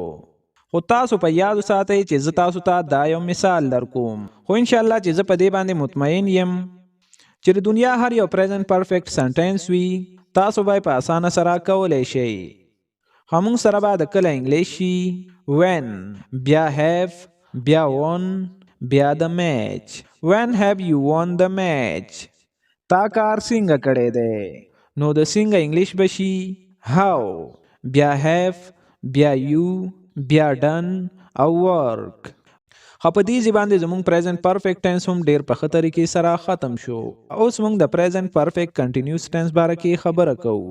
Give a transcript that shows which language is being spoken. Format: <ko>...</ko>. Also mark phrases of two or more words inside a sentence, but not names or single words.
<ps>خو تاسو په یاد ساتئ چې زه تاسو ته دا یو مثال درکوم، خو انشاءالله چې زه په دې باندې مطمئن یم چې د دنیا هر یو</ps> <en>present perfect sentence</en> <ps>وي تاسو به په اسانه سره کولی شئ. همون سره به د کله انګلیش شي when، بیا have، بیا won، بیا د میچ.</ps> <en>when have you won the match.</en> <ps>تا کار څنګه کړی دی، نو د څنګه انګلیش بشي how، بیا have، بیا یو، بیا ډن او ورک. په دې باندې زموږ</ps> <en>present perfect tense</en> <ps>هم ډیر په ښه طریقې سره ختم شو. اوس موږ د</ps> <en>present perfect continuous tense</en> <ps>باره کې خبره کوو.</ps>